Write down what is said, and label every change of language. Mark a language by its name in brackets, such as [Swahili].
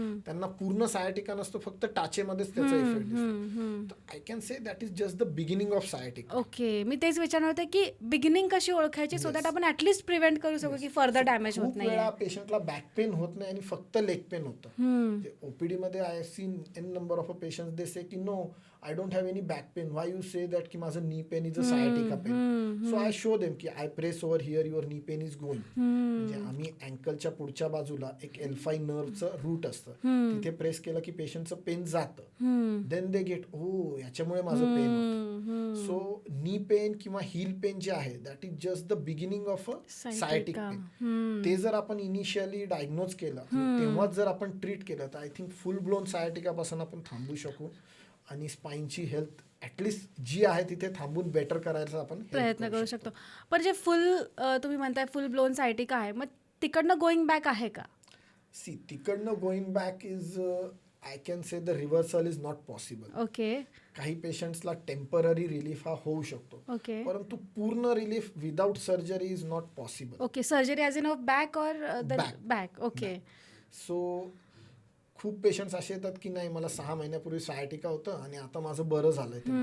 [Marathi] त्यांना पूर्ण सायटिका नसतो, फक्त टाचेमध्येच त्याचा इफेक्ट दिसतो. [English] I can say that is just the beginning of sciatica. Okay. [Marathi] मी तेच विचारणार होते की बिगिनिंग कशी ओळखायची सो दॅट आपण ऍटलिस्ट प्रिव्हेंट करू शकू की फर्दर डॅमेज होत खूप नाही. वेळा पेशंटला बॅक पेन होत नाही आणि फक्त लेग पेन होतं. [English] OPD मध्ये I seen n number of patients they say की no I don't have any back pain, why you say that की माझं knee pain is a sciatica pain. So I show them की I press over here your knee pain is going. [Marathi] म्हणजे आम्ही अँकलच्या पुढच्या बाजूला एक L5 नर्वचं route असतं, तिथे प्रेस केलं की पेशंटचं पेन जातं. [English] then they get ओ [Marathi] याच्यामुळे माझं पेन होतं. [English] So knee pain किंवा heel pain जे आहे that is just the beginning of a sciatic pain. [Marathi] ते जर आपण इनिशियली डायग्नोज केलं तेव्हाच जर आपण ट्रीट केलं तर [English] I think [Marathi] फुल ब्लोन सायटिकापासून आपण थांबू शकू आणि स्पाईनची हेल्थ ॲटलिस्ट जी आहे तिथे थांबून बेटर करायचा आपण प्रयत्न करू शकतो. पण जे फुल तुम्ही म्हणताय फुल ब्लोन सायटिका आहे, मग तिकडनं गोईंग बॅक आहे का? [English] see [Marathi] तिकडनं [English] Going back is I can say the reversal is not possible. Okay. [Marathi] काही पेशंट्सला टेम्पररी रिलीफ हा होऊ शकतो, [English] Okay. परंतु पूर्ण relief without surgery is not possible. Okay. Surgery as in of back और back. Okay. [Marathi] सो खूप patients असे येतात की नाही मला 6 महिन्यापूर्वी सायटिका होतं आणि आता माझं बरं झालंय.